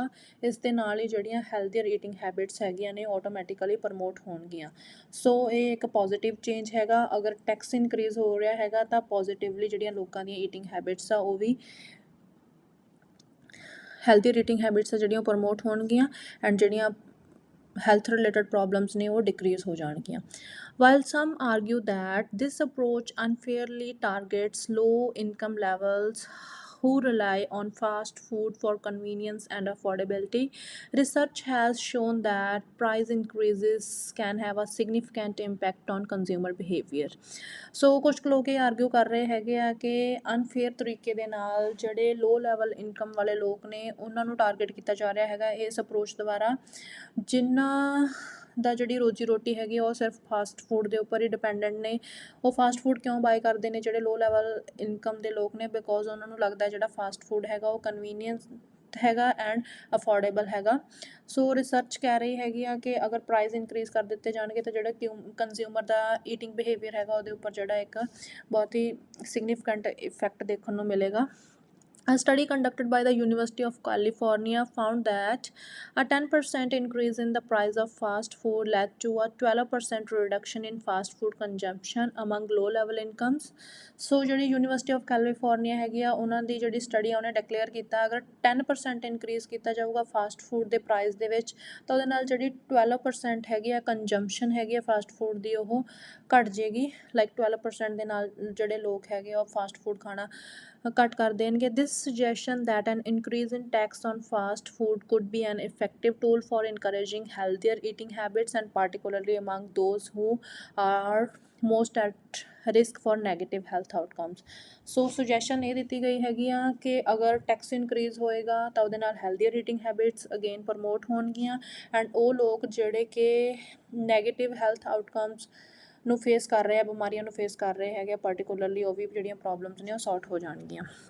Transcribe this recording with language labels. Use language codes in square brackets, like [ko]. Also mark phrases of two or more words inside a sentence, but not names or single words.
[pa] ਇਸ ਦੇ ਨਾਲ ਹੀ ਜਿਹੜੀਆਂ [en] healthier eating habits [pa] ਹੈਗੀਆਂ ਨੇ ਆਟੋਮੈਟਿਕਲੀ ਪ੍ਰਮੋਟ ਹੋਣਗੀਆਂ। ਸੋ ਇਹ ਇੱਕ [en] positive change [pa] ਹੈਗਾ। ਅਗਰ [en] tax increase [pa] ਹੋ ਰਿਹਾ ਹੈਗਾ ਤਾਂ ਪੋਜ਼ੀਟਿਵਲੀ ਜਿਹੜੀਆਂ ਲੋਕਾਂ ਦੀਆਂ [en] eating habits [pa] ਆ ਉਹ ਵੀ [en] healthier eating habits [pa] ਆ ਜਿਹੜੀਆਂ ਉਹ ਪ੍ਰਮੋਟ ਹੋਣਗੀਆਂ ਐਂਡ ਜਿਹੜੀਆਂ [en] health related problems [pa] ਨੇ ਉਹ decrease ਹੋ ਜਾਣਗੀਆਂ। [en] While some argue that this approach unfairly targets low income levels who rely on fast food for convenience and affordability, research has shown that price increases can have a significant impact on consumer behavior। [pa] ਸੋ ਕੁਛ ਕੁ ਲੋਕ ਇਹ ਆਰਗਿਊ ਕਰ ਰਹੇ ਹੈਗੇ ਆ ਕਿ ਅਨਫੇਅਰ ਤਰੀਕੇ ਦੇ ਨਾਲ ਜਿਹੜੇ [en] low level income [pa] ਵਾਲੇ ਲੋਕ ਨੇ ਉਹਨਾਂ ਨੂੰ ਟਾਰਗੇਟ ਕੀਤਾ ਜਾ ਰਿਹਾ ਹੈਗਾ ਇਸ ਅਪਰੋਚ ਦੁਆਰਾ, ਜਿਨ੍ਹਾਂ ਦਾ ਜਿਹੜੀ ਰੋਜੀ ਰੋਟੀ ਹੈਗੀ ਉਹ ਸਿਰਫ [en] fast food [pa] ਦੇ ਉੱਪਰ ਹੀ ਡਿਪੈਂਡੈਂਟ ਨੇ। ਉਹ [en] fast food [pa] ਕਿਉਂ ਬਾਏ ਕਰਦੇ ਨੇ ਜਿਹੜੇ [en] low level income [pa] ਦੇ ਲੋਕ ਨੇ? ਬਿਕੋਜ਼ ਉਹਨਾਂ ਨੂੰ ਲੱਗਦਾ ਜਿਹੜਾ [en] fast food [pa] ਹੈਗਾ ਉਹ ਕਨਵੀਨੀਅੰਸ ਹੈਗਾ [en] and affordable [pa] ਹੈਗਾ। ਸੋ ਰਿਸਰਚ ਕਹਿ ਰਹੀ ਹੈਗੀ ਆ ਕਿ ਅਗਰ [en] price increase [pa] ਕਰ ਦਿੱਤੇ ਜਾਣਗੇ ਤਾਂ ਜਿਹੜਾ ਕੰਜ਼ਿਊਮਰ ਦਾ [en] eating behavior [pa] ਹੈਗਾ ਉਹਦੇ ਉੱਪਰ ਜਿਹੜਾ ਇੱਕ ਬਹੁਤ ਹੀ [en] significant effect [pa] ਦੇਖਣ ਨੂੰ ਮਿਲੇਗਾ। [en] A study conducted by the University of California found that a 10% increase in the price of fast food led to a 12% reduction in fast food consumption among low-level incomes। [pa] ਸੋ ਜਿਹੜੀ ਯੂਨੀਵਰਸਿਟੀ ਆਫ ਕੈਲੀਫੋਰਨੀਆ ਹੈਗੀ ਆ ਉਹਨਾਂ ਦੀ ਜਿਹੜੀ ਸਟੱਡੀ ਆ ਉਹਨੇ ਡਿਕਲੇਅਰ ਕੀਤਾ ਅਗਰ 10% ਇਨਕਰੀਜ਼ ਕੀਤਾ ਜਾਊਗਾ [en] fast food [pa] ਦੇ ਪ੍ਰਾਈਸ ਦੇ ਵਿੱਚ ਤਾਂ ਉਹਦੇ ਨਾਲ ਜਿਹੜੀ 12% ਹੈਗੀ ਆ ਕੰਜ਼ੰਪਸ਼ਨ ਹੈਗੀ ਆ [en] fast food [pa] ਦੀ ਉਹ ਘੱਟ ਜੇਗੀ। ਲਾਈਕ 12% ਦੇ ਨਾਲ ਜਿਹੜੇ ਲੋਕ ਹੈਗੇ ਆ ਉਹ [en] fast food [pa] ਖਾਣਾ ਘੱਟ ਕਰ ਦੇਣਗੇ। [en] This suggestion that an increase in tax on fast food could be an effective tool for encouraging healthier eating habits and particularly among those who are most at risk for negative health outcomes। [pa] ਸੋ ਸੁਜੈਸ਼ਨ ਇਹ ਦਿੱਤੀ ਗਈ ਹੈਗੀ ਆ ਕਿ ਅਗਰ [en] tax increase [pa] ਹੋਏਗਾ ਤਾਂ ਉਹਦੇ ਨਾਲ [en] healthier eating habits again [pa] ਪ੍ਰਮੋਟ ਹੋਣਗੀਆਂ ਐਂਡ ਉਹ ਲੋਕ ਜਿਹੜੇ ਕਿ [en] negative health outcomes [pa] ਨੂੰ ਫੇਸ ਕਰ ਰਹੇ ਆ, ਬਿਮਾਰੀਆਂ ਨੂੰ ਫੇਸ ਕਰ ਰਹੇ ਹੈਗੇ ਪਾਰਟੀਕੂਲਰਲੀ, ਉਹ ਵੀ ਜਿਹੜੀਆਂ ਪ੍ਰੋਬਲਮਸ ਨੇ ਉਹ ਸੌਰਟ ਹੋ ਜਾਣਗੀਆਂ।